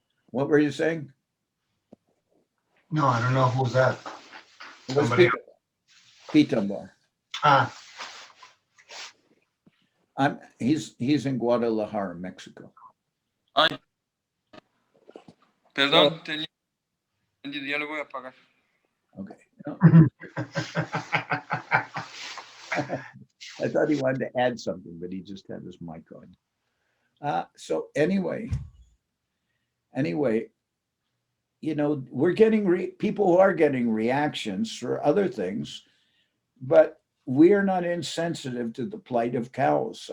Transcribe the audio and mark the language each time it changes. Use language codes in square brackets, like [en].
[en] What were you saying? No, I don't know who's that. It was Pitambar. He's in Guadalajara, Mexico. Ay. [es] Perdón, ya lo voy a apagar. [en] Okay. I thought he wanted to add something, but he just had his mic on. So anyway, we're getting people are getting reactions for other things, but we are not insensitive to the plight of cows.